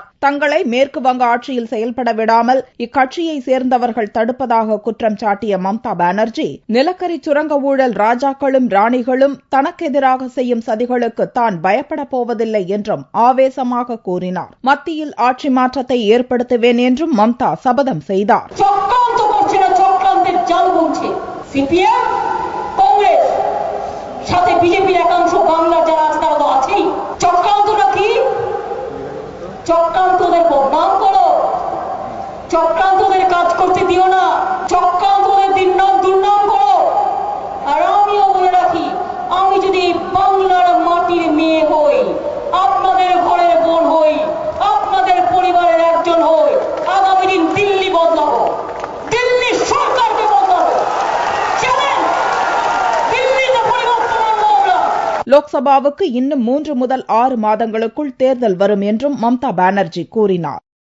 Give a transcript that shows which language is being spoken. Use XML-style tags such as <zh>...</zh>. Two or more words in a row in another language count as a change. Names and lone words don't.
<ta>தங்களை மேற்கு வங்க ஆட்சியில் செயல்பட விடாமல் இக்கட்சியை சேர்ந்தவர்கள் தடுப்பதாக குற்றம் சாட்டிய மம்தா பானர்ஜி நிலக்கரி சுரங்க ஊழல் ராஜாக்களும் ராணிகளும் தனக்கு எதிராக செய்யும் சதிகளுக்கு தான் பயப்படப் போவதில்லை என்றும் ஆவேசமாக கூறினார். மத்தியில் ஆட்சி மாற்றத்தை ஏற்படுத்துவேன் என்றும் மம்தா சபதம் செய்தார்.</ta> <bn>চক্রান্তদের বদনাম করো, চক্রান্তদের কাজ করতে দিও না, চক্রান্তদের দুর্নাম করো। আর আমিও বলে রাখি, আমি যদি বাংলার মাটির মেয়ে হই, আপনাদের ঘরের বোন হই, আপনাদের পরিবারের একজন হই, আগামী দিন দিল্লি বদলাবো, দিল্লি সরকারকে বদলাবো। চলেন, দিল্লিতে পরিবর্তন আনবো আমরা।</bn> <ta>லோக்சபாவுக்கு இன்னும் 3 முதல் 6 மாதங்களுக்குள் தேர்தல் வரும் என்றும் மம்தா பானர்ஜி கூறினார்.</ta>